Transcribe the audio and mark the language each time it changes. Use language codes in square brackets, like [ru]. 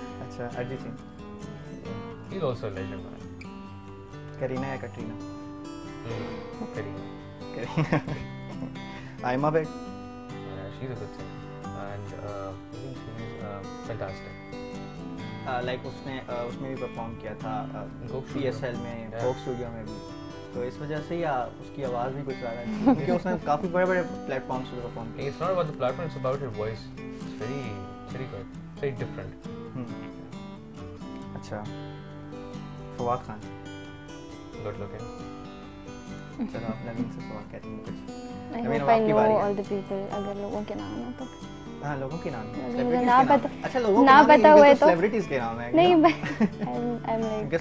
[hi] अच्छा, Arijit Singh. [en] He's also a legend, man. [hi] Kareena या Katrina? Kareena. Aima bag. [en] She's a good singer and I think she's fantastic. [hi] Like उसमें भी perform किया था PSL में, कोक स्टूडियो में भी, तो इस वजह से या उसकी आवाज़ भी कुछ ज़्यादा थी क्योंकि उसने काफ़ी बड़े प्लेटफॉर्म्स पे परफॉर्म किया। [en] It's not about the platform, it's about her voice. It's very good, very different. [hi] अच्छा, फवाद खान। [en] Good looking. [hi] चलो आप नवीन से सवाल कहते हैं कुछ। [en] I hope I know all the people, [hi] अगर लोगों के नाम हो तो। हाँ, लोगों के नाम है। ना पता। अच्छा, लोगों ना पता हुए तो सेलिब्रिटीज के नाम है। [en] नहीं, I'm like